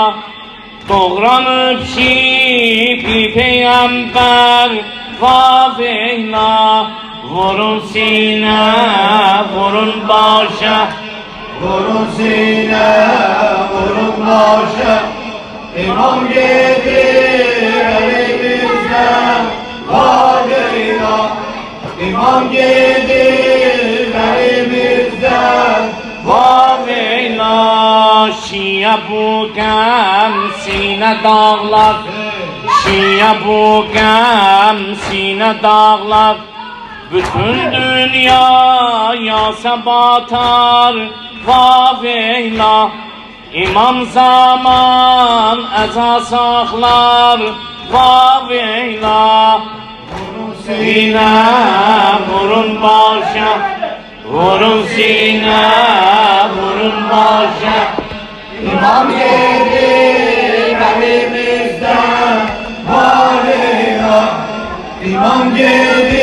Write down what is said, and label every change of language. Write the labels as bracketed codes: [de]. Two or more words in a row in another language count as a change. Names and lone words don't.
[az] Doğranıb şifi peyğəmbər, vaveyla. Vurun sinə, vurun başa, vurun sinə, vurun başa. [tr] İmam gelir elimizden, vaveyla. İmam gelir elimizden, vaveyla. [az] Şiə bu qəm sinə dağlar, Şiə bu qəm sinə dağlar. Bütün dünyaya səbatar, vaveyla. İmam zaman əza saxlar, vaveyla. Vurun sinə, vurun başa, vurun sinə, vurun başa. [tr] İmam gelir elimizden, vaveyla. İmam gelir